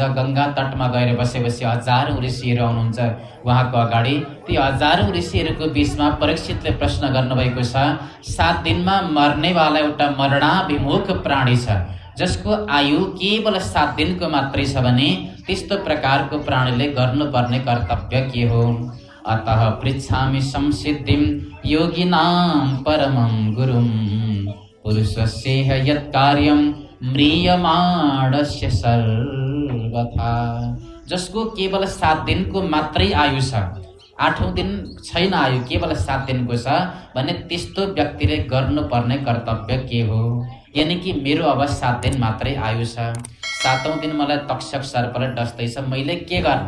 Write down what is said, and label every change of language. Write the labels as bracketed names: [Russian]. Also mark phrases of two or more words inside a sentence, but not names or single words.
[Nepali] गङ्गा तटमा गएर बसेपछि हजारौँ ऋषिहरू आउनुहुन्छ उहाँको अगाडि। ती हजारौँ ऋषिहरूको बिचमा परीक्षितले प्रश्न गर्नुभएको छ, 7 दिनमा मर्नेवाला एउटा मरणाभिमुख प्राणी छ जसको आयु केवल 7 दिनको मात्रै छ भने त्यस्तो प्रकारको प्राणीले गर्नुपर्ने कर्तव्य के हो? [Sanskrit] अतः पृच्छामि संसिद्धिं योगिनां परमं गुरुं पुरुषस्येह यत् कार्यं म्रियमाणस्य सर्वथा। [Nepali] जसको केवल 7 दिनको मात्रै आयु छ, 8औं दिन छैन आयु, केवल 7 दिनको छ भने त्यस्तो व्यक्तिले गर्नुपर्ने कर्तव्य के हो? यानि कि मेरो अब 7 दिन मात्रै आयु छ, 7औं दिन मलाई तक्षक सर्पले डस्दैछ, मैले के गर्ने?